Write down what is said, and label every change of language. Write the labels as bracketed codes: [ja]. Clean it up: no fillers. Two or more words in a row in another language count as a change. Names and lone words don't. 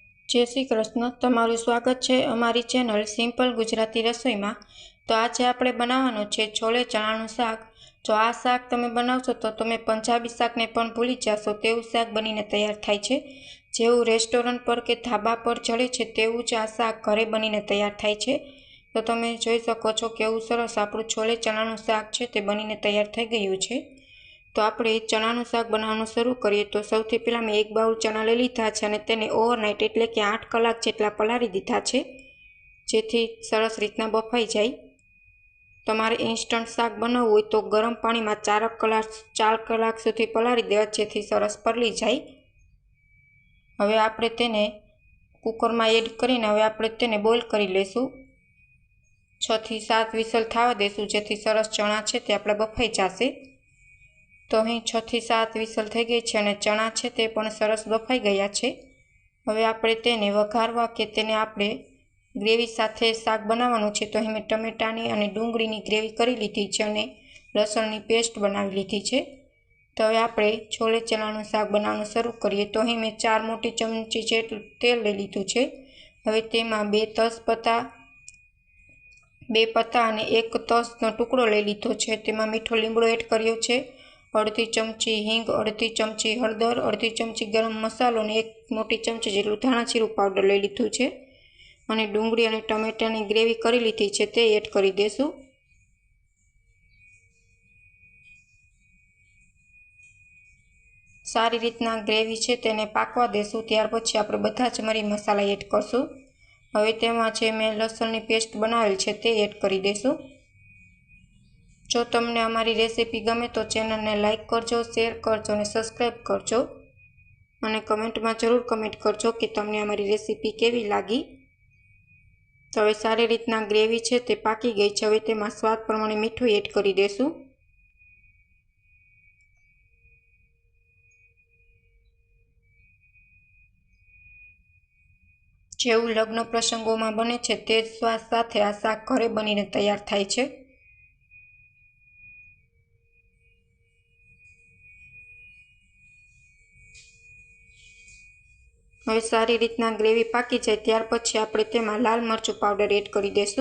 [gu] જય શ્રી કૃષ્ણ। તમારું સ્વાગત હૈ અમારી ચેનલ સિંપલ ગુજરાતી રસોઈ મેં। તો આજ આપણે બનાવવાનું છે છોલે ચણાનું શાક। જો આ શાક તમે બનાવશો તો તમે પંજાબી શાક ને પણ ભૂલી જાશો તેવું શાક બનીને તૈયાર થાય છે। જેવું રેસ્ટોરંટ પર કે ધાબા પર ચઢે છે તેવું જ આ શાક ઘરે બનીને તૈયાર થાય છે। તો તમે જોઈ શકો છો કેવું સરસ આપણું છોલે ચણાનું શાક છે તે બનીને તૈયાર થઈ ગયું છે। તો આપણે ચણાનું શાક બનાવવાનું શરૂ કરીએ। તો સૌથી પહેલા મેં 1 બાઉલ ચણા લઈ લીધા છે અને તેને ઓવરનાઇટ એટલે કે 8 કલાક જેટલા પલાળી દીધા છે જેથી સરસ રીતના બફાઈ જાય। તમારે ઇન્સ્ટંટ શાક બનાવવું હોય તો ગરમ પાણી મેં 4 કલાક સુધી પલાળી દેવા જેથી સરસ પરલી જાય। હવે આપણે તેને કુકર મેં એડ કરીને હવે આપણે તેને બૉઇલ કરી લેશું। 6 થી 7 વિસલ થવા દેશું જેથી સરસ ચણા છે તે આપણે બફાઈ જાશે। તો અહીં 6 થી 7 વિસલ થઈ ગઈ છે અને ચણા છે તે પણ સરસ બફાઈ ગયા છે। હવે આપણે તેને વઘારવા કે તેને આપણે ગ્રેવી સાથે શાક બનાવવાનું છે। તો અહીં મેં ટમેટાની અને ડુંગળીની ગ્રેવી કરી લીધી છે અને લસણની પેસ્ટ બનાવી લીધી છે। તો હવે આપણે છોલે ચણાનું શાક બનાવવાનું શરૂ કરીએ। તો અહીં મેં 4 મોટી ચમચી જેટલું તેલ લઈ લીધું છે। હવે તેમાં 2 તેજપત્તા 2 પત્તા અને 1 તજનો ટુકડો લઈ લીધો છે। તેમાં મીઠો લીમડો એડ કર્યો છે। અર્ધી ચમચી હીંગ, અર્ધી ચમચી હળદર, અર્ધી ચમચી ગરમ મસાલો અને 1 મોટી ચમચી જેટલું ધાણા જીરું પાઉડર લઈ લીધું છે અને ડુંગળી અને ટમેટાની ગ્રેવી કરી લીધી છે તે એડ કરી દેશું। સારી રીતના ગ્રેવી છે તેને પાકવા દેશું। ત્યાર પછી આપણે બધા જ મરી મસાલા એડ કરશું। હવે તેમાં છે મેં લસણની પેસ્ટ બનાવેલ છે તે એડ કરી દેશું। જો તમને અમારી રેસિપી ગમે તો ચેનલ ને લાઇક કરજો, શેર કરજો ને સબ્સ્ક્રાઇબ કરજો અને કમેંટ મેં જરૂર કમેંટ કરજો કિ તમને અમારી રેસિપી કેવી લાગી। તો હવે સારી રીતના ગ્રેવી છે તે પાકી ગઈ છે। હવે તેમાં સ્વાદ પ્રમાણે મીઠું એડ કરી દેશું। જેવું લગ્ન પ્રસંગોમાં બને છે તે જ સ્વાદ સાથે આ શાક ઘરે બનીને તૈયાર થાય છે। હવે સારી રીતના ગ્રેવી પાકી જાય ત્યાર પછી આપણે તેમાં લાલ મરચું પાઉડર એડ કરી દેશું।